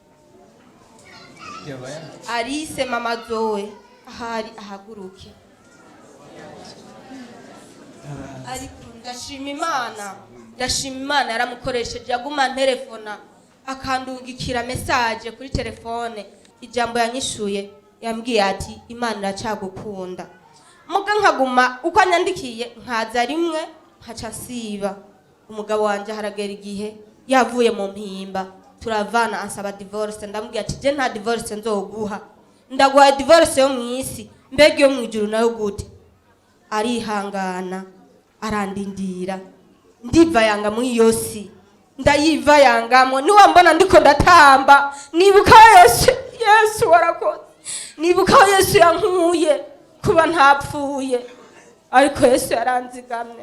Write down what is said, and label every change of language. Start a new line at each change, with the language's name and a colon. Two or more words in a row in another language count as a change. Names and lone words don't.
Rundi: Alice mama zowe ahari ahaguruke ariko ndashima Imana yaramukoresheje aguma telefona akandungikira message kuri telefone ijambo yanyishuye yambwiye ati Imana iracagukunda muga nkaguma uko anyandikiye nkaza rimwe nkaca siba umugabo wanje haragera igihe yavuye mu mpimba turavana ansaba divorce ndamubwiye ati je nta divorce nzoguha ndaguha divorce yo mwisi mbega iyo mu ijuru nayo gute arihangana arandindira ndivayanga muri iyo si ndayivayangamo niwe mbona ndiko ndatamba nibuka Yesu warakoze nibuka Yesu yankuye kuba ntapfuye ariko Yesu yaranzigamye.